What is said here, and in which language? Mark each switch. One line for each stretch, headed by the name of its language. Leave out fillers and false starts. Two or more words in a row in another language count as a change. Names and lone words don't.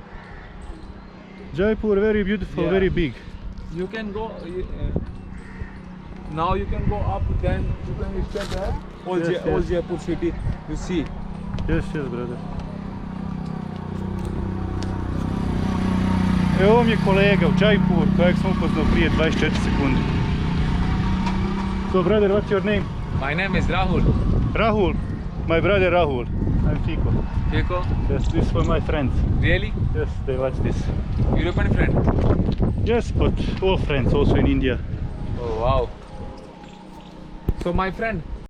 English: Jaipur very beautiful, Yeah. very big. You can go. Now you can go up, then you can stay there. Yes, yes. Old Jaipur city, you see. Yes, yes, brother.
Croatian: Evo vam je kolega u Jaipur kojeg sam upoznao prije 24 sekunde.
English: So brother, what's your name? My name is Rahul. Rahul. My brother Rahul. I'm Fico. Fico? Yes, this is for my friends. Really? Yes, they watch this. European friend? Yes, but all friends also in India. Oh wow. So my friend.